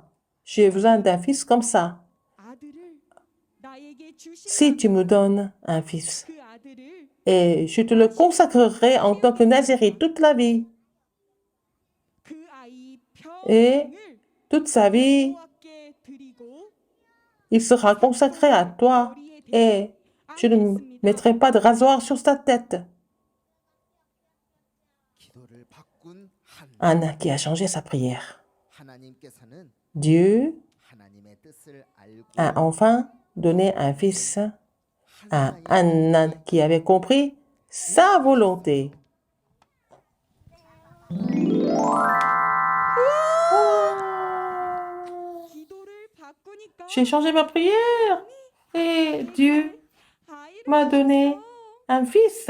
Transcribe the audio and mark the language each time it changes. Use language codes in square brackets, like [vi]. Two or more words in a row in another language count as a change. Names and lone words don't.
[fr] J'ai besoin d'un fils comme ça. Si tu me donnes un fils, et je te le consacrerai en tant que Nazirite toute la vie. Et toute sa vie, il sera consacré à toi et je ne mettrai pas de rasoir sur sa tête. [ko] 기도를 바꾼 [fr] Anna qui a changé sa prière. [ko] 하나님께서는 [fr] Dieu [ko] 하나님의 뜻을 알고 [fr] a enfin donné un fils à Anna qui avait compris sa volonté. J'ai changé ma prière et Dieu m'a donné un fils.